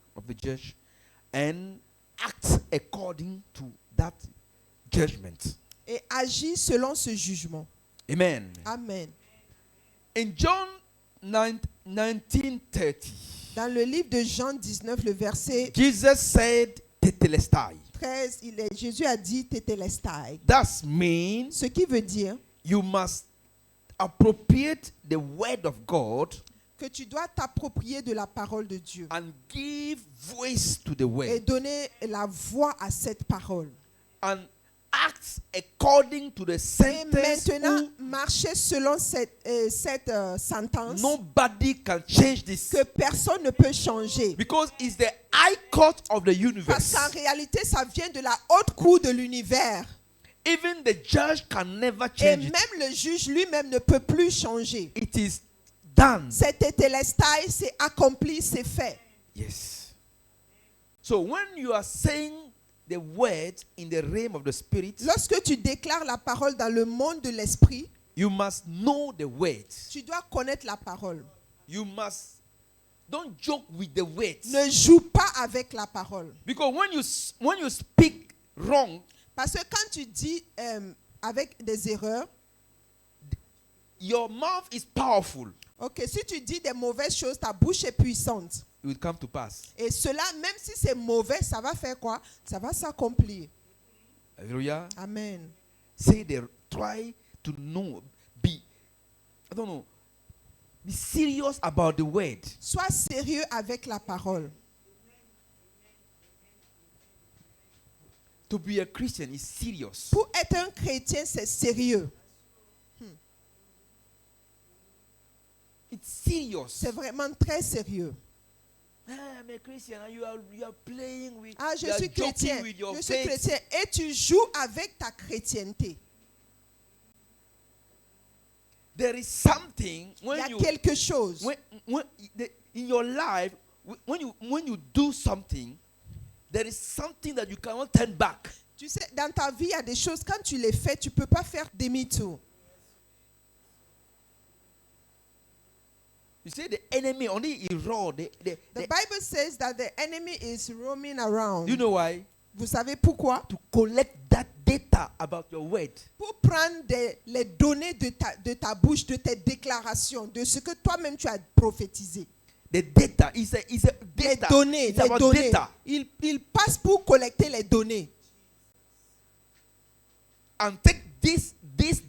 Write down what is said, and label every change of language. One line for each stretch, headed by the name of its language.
English: of the church, and act according to that judgment,
French: et agir selon ce jugement.
English: Amen.
French: Amen.
English: In John 19:30,
French: dans le livre de Jean 19, le verset
English: Jesus said, "Tetelestai."
French: 13, Jésus a dit Tetelestai.
English: That means,
French: ce qui veut dire,
English: you must appropriate the word of God,
French: que tu dois t'approprier de la parole de Dieu,
English: and give voice to the word,
French: et donner la voix à cette parole,
English: and act according to the sentence.
French: Et maintenant, marcher selon cette sentence.
English: Nobody can change this.
French: Que personne ne peut changer.
English: Because it's the high court of the universe.
French: Parce qu'en réalité, ça vient de la haute cour de l'univers.
English: Even the judge can never change.
French: Et même le juge lui-même ne peut plus changer.
English: It is done.
French: C'est tétélestai, c'est accompli, c'est fait.
English: Yes. So when you are saying the word in the realm of the spirit,
French: lorsque tu déclares la parole dans le monde de l'esprit,
English: you must know the word.
French: Tu dois connaître la parole.
English: You must don't joke with the words.
French: Ne joue pas avec la parole.
English: Because when you speak wrong,
French: parce que quand tu dis avec des erreurs,
English: your mouth is powerful.
French: Ok, si tu dis des mauvaises choses, ta bouche est puissante.
English: It will come to pass.
French: Et cela, même si c'est mauvais, ça va faire quoi? Ça va s'accomplir.
English: Hallelujah.
French: Amen.
English: Try to know, be serious about the word.
French: Sois sérieux avec la parole.
English: To be a Christian is serious.
French: Pour être un chrétien, c'est sérieux.
English: It's serious.
French: C'est vraiment très sérieux.
English: I'm a Christian and you are playing with,
French: je suis chrétien. Je suis chrétien et tu joues avec ta chrétienté.
English: There is something when
French: il y a quelque chose.
English: In your life, when you do something, there is something that you cannot turn back.
French: Tu sais, dans ta vie, il y a des choses, quand tu les fais, tu ne peux pas faire demi-tour.
English: You see, the enemy only is raw. The Bible says that the enemy is roaming around. You know why?
French: Vous savez pourquoi?
English: To collect that data about your word.
French: Pour prendre les données de ta bouche, de tes déclarations, de ce que toi-même tu as prophétisé.
English: The data is a data.
French: Les données.
English: Data.
French: Il passe pour collecter les données.
English: And take this these